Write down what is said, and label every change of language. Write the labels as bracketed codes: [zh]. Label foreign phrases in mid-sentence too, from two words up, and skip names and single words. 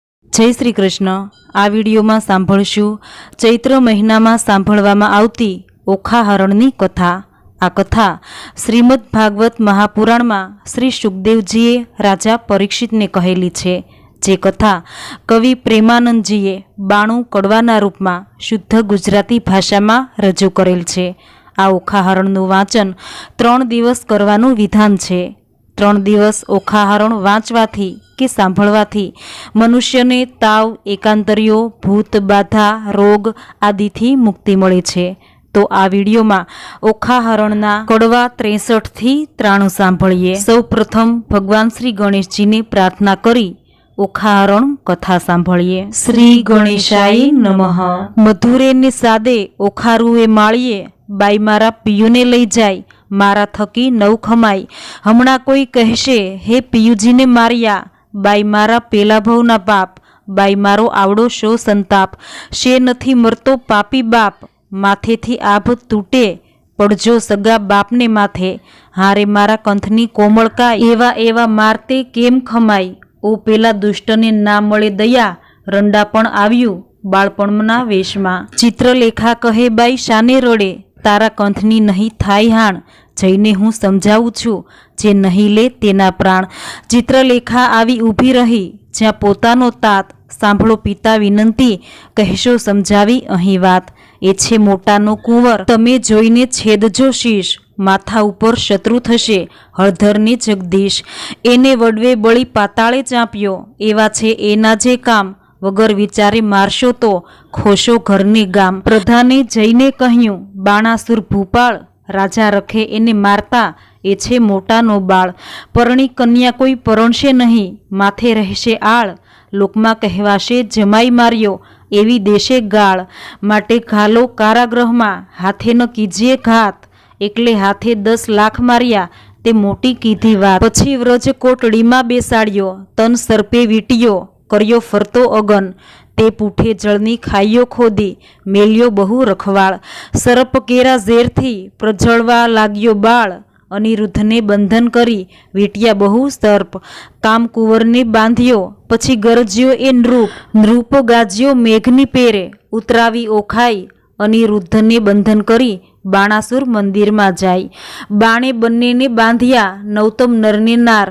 [gu] જય શ્રી કૃષ્ણ। આ વિડિયોમાં સાંભળશું ચૈત્ર મહીનામાં સાંભળવામાં આવતી ઓખાહરણની કથા। આ કથા શ્રીમદ ભાગવત મહાપુરાણમાં શ્રી સુખદેવજીએ રાજા પરીક્ષિતને કહેલી છે। જે કથા કવિ પ્રેમાનંદજીએ 92 કડવાના રૂપમાં શુદ્ધ ગુજરાતી ભાષામાં રજૂ કરેલ છે। આ ઓખાહરણનું વાંચન 3 દિવસ કરવાનું વિધાન છે। 3 દિવસ ઓખાહરણ વાંચવાથી કે સાંભળવાથી મનુષ્યને તાવ, એકાંતરિયો, ભૂત બાધા, રોગ આદિથી મુક્તિ મળે છે। તો આ વિડિયોમાં ઓખાહરણના કડવા 63 થી 93 સાંભળીએ। સૌ પ્રથમ ભગવાન શ્રી ગણેશજીને પ્રાર્થના કરી ઓખાહરણ કથા સાંભળીએ। [sa] श्री गणेशाय नमः। [gu] મધુરે ને સાદે ઓખારુએ માળીએ બાઈ મારા પિયુને લઈ જાય, મારા થકી નવ ખમાય। હમણાં કોઈ કહેશે હે પિયુજીને માર્યા, બાઈ મારા પેલા ભવના પાપ। બાઈ મારો આવડો શો સંતાપ, શે નથી મરતો પાપી બાપ। માથેથી આભ તૂટે પડજો સગા બાપને માથે। હારે મારા કંથની કોમળકાય, એવા એવા મારતે કેમ ખમાય। ઓ પેલા દુષ્ટને ના મળે દયા, રંડાપણ આવ્યું બાળપણના વેશમાં। ચિત્રલેખા કહે બાઈ શાને રડે, તારા કંથની નહીં થાય હાણ। જઈને હું સમજાવું છું, જે નહીં લે તેના પ્રાણ। ચિત્રલેખા આવી ઊભી રહી જ્યાં પોતાનો તાત। સાંભળો પિતા વિનંતી, કહેશો સમજાવી અહીં વાત। એ છે મોટાનો કુંવર, તમે જોઈને છેદજો શીશ। માથા ઉપર શત્રુ થશે હળધરને જગદીશ। એને વડવે બળી પાતાળે ચાંપ્યો, એવા છે એના જે કામ। વગર વિચારે મારશો તો ખોશો ઘરને ગામ। પ્રધાને જઈને કહ્યું, બાણાસુર ભૂપાળ। રાજા રખે એને મારતા, એ છે મોટાનો બાળ। પરણી કન્યા કોઈ પરણશે નહીં, માથે રહેશે આળ। લોકમાં કહેવાશે જમાઈ માર્યો, એવી દેશે ગાળ। માટે ઘાલો કારાગૃહમાં, હાથે ન કીજીએ ઘાત। એકલે હાથે 10 લાખ માર્યા, તે મોટી કીધી વાત। પછી વ્રજ કોટડીમાં બેસાડ્યો, તન સર્પે વીંટ્યો, કર્યો ફરતો અગન। તે પૂઠે જળની ખાઈયો ખોદી, મેલ્યો બહુ રખવાળ। સરપ કેરા ઝેરથી પ્રજળવા લાગ્યો બાળ। અનિરુદ્ધને બંધન કરી વીંટ્યા બહુ સર્પ। કામ કુંવરને બાંધ્યો, પછી ગરજ્યો એ નૃપ। નૃપ ગાજ્યો મેઘની પેરે, ઉતરાવી ઓખાઈ। અનિરુદ્ધને બંધન કરી બાણાસુર મંદિર માં જાય। બાણે બન્નેને બાંધ્યા, નૌતમ નરને નાર।